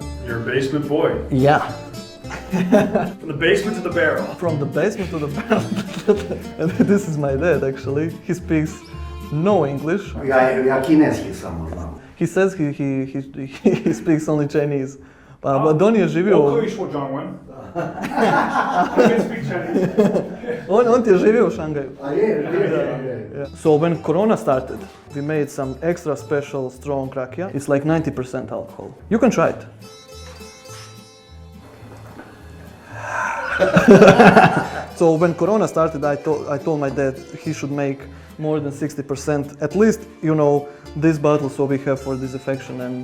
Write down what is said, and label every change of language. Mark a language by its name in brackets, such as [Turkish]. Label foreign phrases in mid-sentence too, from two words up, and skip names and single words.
[English] You're a basement boy. Yeah. From the basement to the barrel. From the basement to the barrel. And this is my dad actually. He speaks no English. He says he speaks only Chinese. [Croatian] But on je živio... On ti je živio u Šangaju. [English] So when Corona started, we made some extra special strong Rakia. It's like 90% alcohol. You can try it. So when Corona started, I told my dad he should make more than 60%, at least, you know, this bottle so we have for disinfection and...